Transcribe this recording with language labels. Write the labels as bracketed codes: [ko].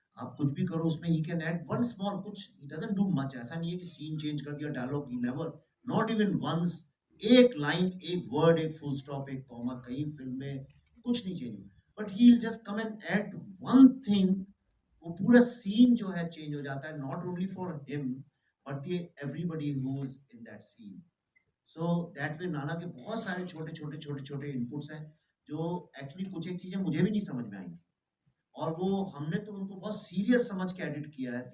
[hi] आप कुछ भी करो उसमें [en] he can add one small [hi] कुछ. [en] He doesn't do much. [hi] ऐसा नहीं है कि सीन चेंज कर दिया, dialogue. [en] He never, not even once. [hi] एक लाइन, एक वर्ड, एक फुल स्टॉप, एक कॉमा, कहीं फिल्म में कुछ नहीं change. [en] But he'll just come and add one thing. [hi] वो पूरा सीन जो है चेंज हो जाता है, [en] not only for him but everybody who's in that scene. So that way [hi] नाना के बहुत सारे छोटे इनपुट्स हैं जो एक्चुअली कुछ एक चीजें मुझे भी नहीं समझ में आई थी, और वो हमने तो उनको बहुत सीरियस समझ के एडिट किया है.